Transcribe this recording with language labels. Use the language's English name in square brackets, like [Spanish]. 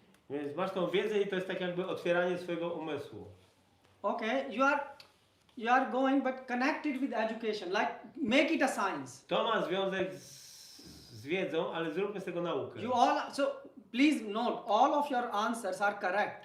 [Polish] Więc masz tą wiedzę i to jest tak jakby otwieranie swojego umysłu. [English] Okay. You are going, but connect it with education. Like make it a science. [Polish] To ma związek z wiedzą, ale zróbmy z tego naukę. [English] So please note, all of your answers are correct.